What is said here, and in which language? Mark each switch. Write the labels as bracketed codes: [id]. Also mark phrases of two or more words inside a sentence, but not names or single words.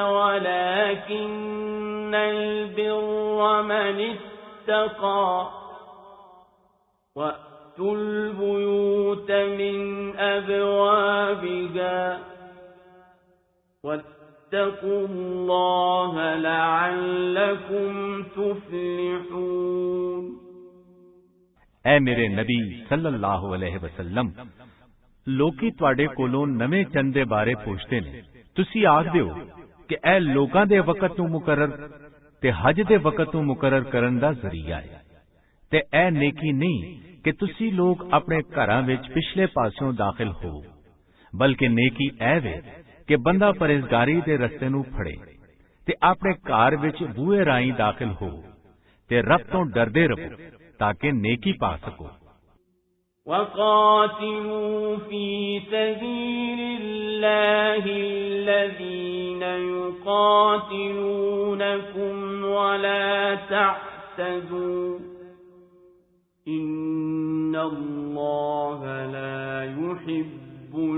[ar] ولكن البر من اتقى وأتوا البيوت من أبوابها واتقوا الله لعلكم تفلحون [pa] ਐ ਮੇਰੇ ਨਬੀ [ar] صلى الله عليه وسلم, [pa] ਲੋਕੀ ਤੁਹਾਡੇ ਕੋਲੋਂ ਨਵੇਂ ਚੰਦ ਦੇ ਬਾਰੇ ਪੁੱਛਦੇ ਨੇ। ਤੁਸੀਂ ਆਖਦੇ ਹੋ ਕਿ ਇਹ ਲੋਕਾਂ ਦੇ ਵਕਤ ਨੂੰ ਮੁਕਰਰ ਤੇ ਹਜ ਦੇ ਵਕਤ ਨੂੰ ਮੁਕਰਰ ਕਰਨ ਦਾ ਜ਼ਰੀਆ ਹੈ ਤੇ ਇਹ ਨੇਕੀ ਨਹੀਂ ਕਿ ਤੁਸੀਂ ਲੋਕ ਆਪਣੇ ਘਰਾਂ ਵਿੱਚ ਪਿਛਲੇ ਪਾਸਿਓਂ ਦਾਖਲ ਹੋ, ਬਲਕਿ ਨੇਕੀ ਇਹ ਵੇ ਕਿ ਬੰਦਾ ਪਰਹੇਜ਼ਗਾਰੀ ਦੇ ਰਸਤੇ ਨੂੰ ਫੜੇ ਤੇ ਆਪਣੇ ਘਰ ਵਿੱਚ ਬੂਹੇ ਰਾਹੀਂ ਦਾਖਲ ਹੋ ਤੇ ਰੱਬ ਤੋਂ ਡਰਦੇ ਰਹੋ ਤਾਂ ਕਿ ਨੇਕੀ ਪਾ ਸਕੋ। [ar] وقاتلوا في سبيل الله الذين يقاتلونكم ولا تعتدوا إن الله لا يحب